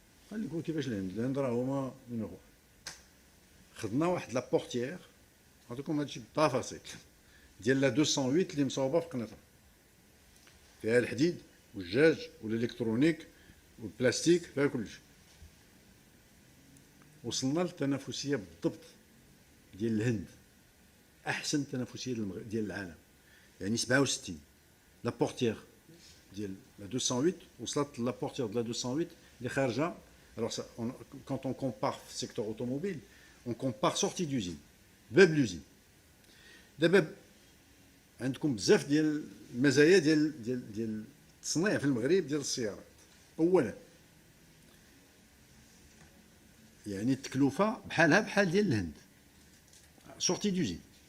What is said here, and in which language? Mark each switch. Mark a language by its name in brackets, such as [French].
[Arabic] قال لكم كيفاش الهند راه هما نيميرو. خدنا واحد لابورتيير، نعطيكم هادشي بالتفاصيل، ديال لا 208 اللي مصاوبه في قنيطره، فيها الحديد والجاج والالكترونيك والبلاستيك، فيها كلشي. وصلنا للتنافسيه بالضبط ديال الهند، احسن تنافسيه ديال العالم، يعني 67. لابورتيير ديال لا 208 وصلت لابورتيير ديال لا 208 اللي خارجه. [French] Alors, quand on compare le secteur automobile, on compare sortie d'usine, باب l'usine. [Arabic] دابا عندكم بزاف ديال المزايا ديال التصنيع في المغرب ديال السيارات. اولا يعني التكلفه بحال ديال الهند، [French] سورتي دوزين.